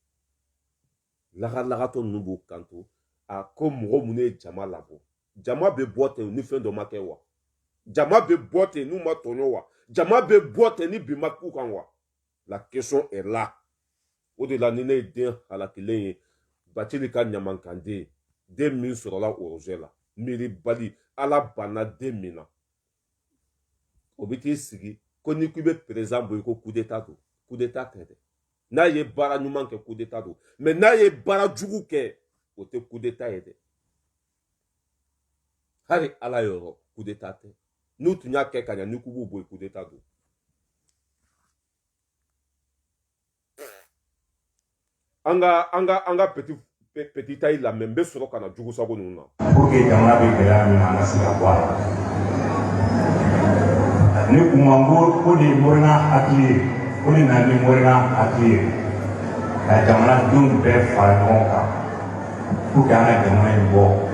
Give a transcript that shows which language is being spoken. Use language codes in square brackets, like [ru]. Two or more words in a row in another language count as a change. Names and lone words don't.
[bm] lagatɔ ninnu b'u kanto a ko mɔgɔ minnu ye jama labɔ jama bɛ bɔ ten ni fɛn dɔ ma kɛ wa jama bɛ bɔ ten n'u ma tɔɲɔ wa jama bɛ bɔ ten ni bi ma k'u kan wa [fr] la question est là [bm] o de la ni ne ye den halakilen ye Bacili ka ɲamankanden den min sɔrɔla orozɛ la miiri bali ala banna den min na o bɛ t'i sigi ko ni k'i bɛ président bɔ i ko [fr] coup d'état [bm] don [fr] coup d'état [bm] tɛ dɛ n'a ye baara ɲuman kɛ [fr] coup d'état [bm] don mais n'a ye baara jugu kɛ o tɛ [fr] coup d'état [bm] ye dɛ hali ala yɔrɔ [fr] coup d'état [bm] tɛ n'u tun y'a kɛ ka ɲa ni k'u b'u bɔ i [fr] coup d'état [bm] don an ka [fr] petit taille [bm] la mais n bɛ sɔrɔ ka na jugu sago ninnu na [fr] pour que [bm] jamana bɛ gɛlɛya min na an ka se ka bɔ a la ne kun ma n ko de ye morina hakili ye ko ne na ni morina hakili ye ka jamanadenw bɛɛ fara ɲɔgɔn kan [fr] pour que [bm] an ka jamana in bɔ